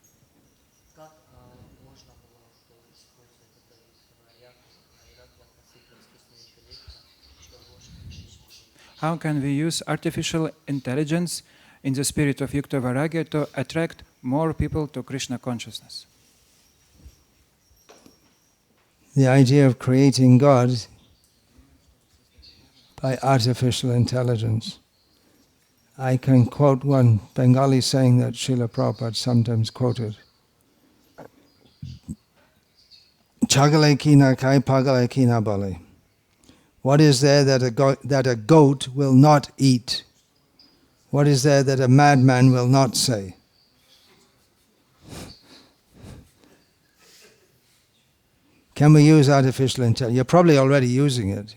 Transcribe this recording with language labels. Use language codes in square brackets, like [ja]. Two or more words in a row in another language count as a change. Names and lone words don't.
[en] How can we use artificial intelligence in the spirit of [sa] युक्त वैराग्य [en] to attract more people to Krishna consciousness? The idea of creating God by artificial intelligence. I can quote one Bengali saying that Srila Prabhupada sometimes quoted. [bn] ছাগলে কি না খায়, পাগলে কি না বলে. [en] What is there that a goat will not eat? What is there that a madman will not say? Can we use artificial intelligence? You're probably already using it.